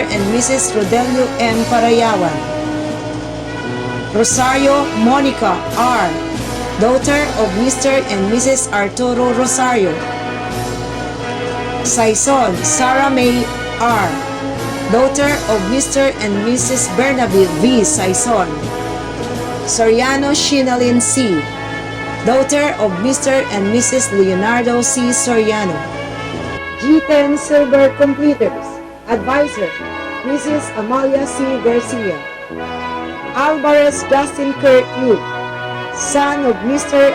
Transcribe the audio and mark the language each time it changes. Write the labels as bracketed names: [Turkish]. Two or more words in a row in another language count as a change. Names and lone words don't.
[English] and Mrs. Rodelio M. Parayawan. Rosario Monica R., daughter of Mr. and Mrs. Arturo Rosario. Saison Sarah May R., daughter of Mr. and Mrs. Bernabe V. Saison. Soriano Shinalin C., daughter of Mr. and Mrs. Leonardo C. Soriano. G10 Silver Completers, Advisor, Mrs. Amalia C. Garcia. Alvarez Justin Kurt U., son of Mr.